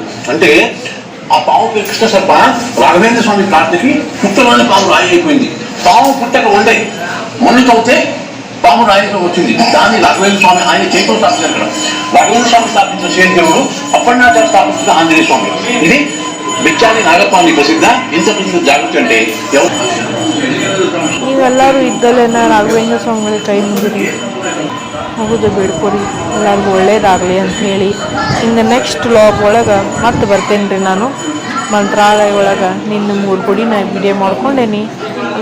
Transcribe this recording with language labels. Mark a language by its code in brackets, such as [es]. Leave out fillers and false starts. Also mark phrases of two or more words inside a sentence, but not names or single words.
[te] అంటే ఆ పాము కృష్ణ సర్ప రాఘవేంద్ర స్వామి ప్రార్థనకి పుట్టలోనే పాము రాయి అయిపోయింది. పాము పుట్టక ఉండయి, మొన్న చదివితే పాము రాయిలో వచ్చింది. దాన్ని రాఘవేంద్ర స్వామి ఆయన చేతితో స్థాపించారు. ఇక్కడ రాఘవేంద్ర స్వామి స్థాపించిన శ్రీదేవుడు, అప్పಣ್ಣాచార్య స్థాపించిన ఆంజనేయ స్వామి. ఇది బిచ్చాలి నాగస్వామి ప్రసిద్ధ. ఇంత ప్రసిద్ధ జాగృతి అంటే [kn] ನೀವೆಲ್ಲರೂ ಇದ್ದಲ್ಲೇನ ರಾಘವೇಂದ್ರ ಸ್ವಾಮಿಗಳಿಗೆ ಕೈ ಮುಗಿರಿ, ಹೋಗೋದು ಬೇಡ್ಕೊರಿ, ಎಲ್ಲರಿಗೂ ಒಳ್ಳೇದಾಗಲಿ ಅಂಥೇಳಿ. ಇನ್ನು [en] next vlog [kn] ಒಳಗೆ ಮತ್ತೆ ಬರ್ತೇನೆ ರೀ ನಾನು. ಮಂತ್ರಾಲಯ ಒಳಗೆ ನಿನ್ನ 3 ಗುಡಿನ ವಿಡಿಯೋ ಮಾಡ್ಕೊಂಡೇನಿ.